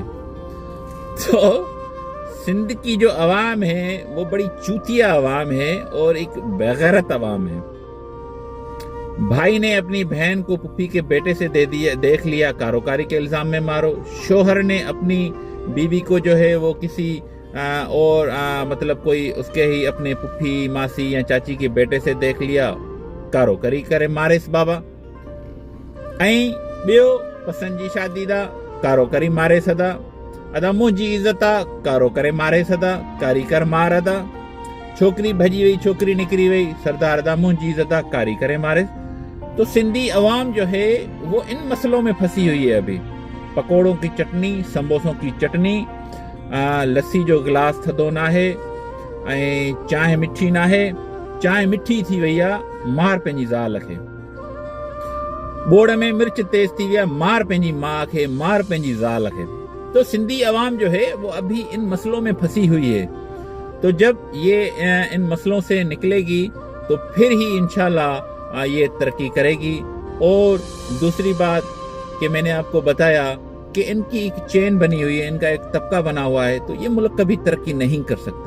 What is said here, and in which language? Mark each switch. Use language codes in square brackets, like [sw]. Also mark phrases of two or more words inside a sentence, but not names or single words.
[ur] تو سندھ کی جو عوام ہے وہ بڑی چوتیا عوام ہے اور ایک بےغیرت عوام ہے. بھائی نے اپنی بہن کو پھپھی کے بیٹے سے دے دیا، دیکھ لیا، کاروکاری کے الزام میں مارو. شوہر نے اپنی بیوی کو جو ہے وہ کسی مطلب کوئی اس کے ہی اپنے پھپھی ماسی یا چاچی کے بیٹے سے دیکھ لیا, [sd] कारोकारी करे मारेस बाबा। ऐं ॿियो पसंद जी शादी दा कारोकारी मारे सदा, अदा मुंहिंजी इज़त आ, कारो करे मारे सदा, कारीकर मार अदा। छोकरी भजी वही, छोकरी निकरी वही, सरदार अदा मुंहिंजी इज़त आ, कारी करे मारे। [ur] تو سندھی عوام جو ہے وہ ان مسئلوں میں پھنسی ہوئی ہے ابھی. پکوڑوں کی چٹنی، سموسوں کی چٹنی, [sd] लस्सी जो गिलास थदो ना है, चाय मिठी ना है, चाय मिठी थी वही आ, मार पंहिंजी ज़ाल खे। बोड़ में मिर्च तेज थी विया, मार पंहिंजी माँ खे, मार पंहिंजी ज़ाल खे। [ur] تو سندھی عوام جو ہے وہ ابھی ان مسئلوں میں پھنسی ہوئی ہے. تو جب یہ ان مسئلوں سے نکلے گی تو پھر ہی ان شاء اللہ یہ ترقی کرے گی. اور دوسری بات کہ میں نے آپ کو بتایا کہ ان کی ایک چین بنی ہوئی ہے، ان کا ایک طبقہ بنا ہوا ہے، تو یہ ملک کبھی ترقی نہیں کر سکتا.